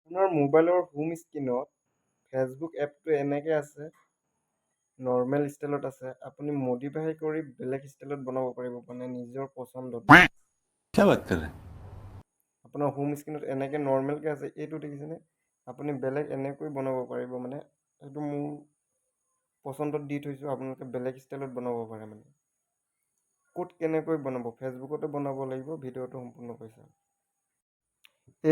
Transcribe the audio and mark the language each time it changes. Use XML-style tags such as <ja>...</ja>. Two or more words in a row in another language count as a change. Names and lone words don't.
<as>আপোনাৰ মোবাইলৰ হোম স্ক্ৰীনত ফেচবুক এপটো এনেকৈ আছে, নৰ্মেল ষ্টাইলত আছে। আপুনি মডিফাই কৰি বেলেগ ষ্টাইলত বনাব পাৰিব, মানে নিজৰ পচন্দত।</as> <hi>क्या बात कर रहे हैं?</hi> <as>আপোনাৰ হোম স্ক্ৰীনত এনেকৈ নৰ্মেলকৈ আছে, এইটো দেখিছেনে? আপুনি বেলেগ এনেকৈ বনাব পাৰিব, মানে এইটো মোৰ পচন্দত দি থৈছোঁ, আপোনালোকে বেলেগ ষ্টাইলত বনাব পাৰে। মানে ক'ত কেনেকৈ বনাব, ফেচবুকতে বনাব লাগিব, ভিডিঅ'টো সম্পূৰ্ণকৈ চাওক।</as>